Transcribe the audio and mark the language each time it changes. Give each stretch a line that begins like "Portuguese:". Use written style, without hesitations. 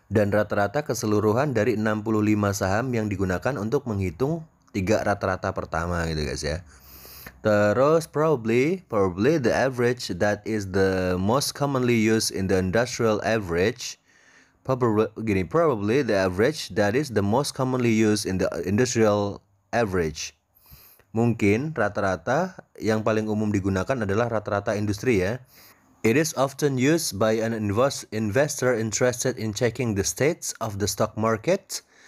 Indonesian: Dan rata-rata keseluruhan dari 65 saham yang digunakan untuk menghitung 3 rata-rata pertama gitu guys ya. Terus
English: probably the average that is the most commonly used in the industrial average. Probably the average that is the most commonly used in the industrial average.
Indonesian: Mungkin rata-rata yang paling umum digunakan adalah rata-rata industri ya.
English: It is often used by an investor interested in checking the states of the stock market.